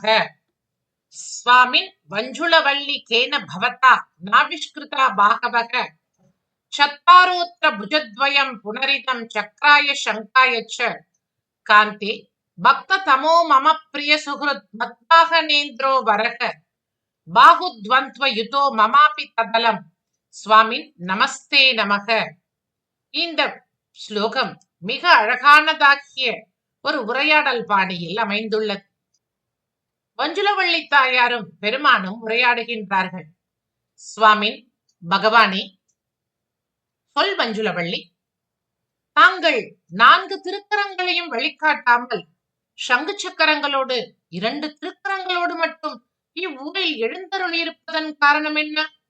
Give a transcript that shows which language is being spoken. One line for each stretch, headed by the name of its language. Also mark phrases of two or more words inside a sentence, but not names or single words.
Sanskrit: स्वामिन् वञ्जुलवल्ली केन भवता नाविष्कृता बाहवः चत्वारोऽत्र भुजद्वयं पुनरितं चक्राय शङ्काय च कान्ते भक्ततमो मम प्रिय सुहृत् मत्वाहनेन्द्रो वरः बाहुद्वन्द्वयुतो ममापि तदलं स्वामिन् नमस्ते नमः.
Tamil: இந்த ஸ்லோகம் மிக அழகானதாகிய ஒரு உரையாடல் பாணியில் அமைந்துள்ளது. வஞ்சுலவள்ளி தாயாரும் பெருமானும் உரையாடுகின்றார்கள். சுவாமின், பகவானே, சொல் வஞ்சுலவள்ளி, தாங்கள் 4 திருக்கரங்களையும் வெளிக்காட்டாமல் சங்கு சக்கரங்களோடு 2 திருக்கரங்களோடு மட்டும் இவ்வூரில் எழுந்தருளியிருப்பதன் காரணம் என்ன?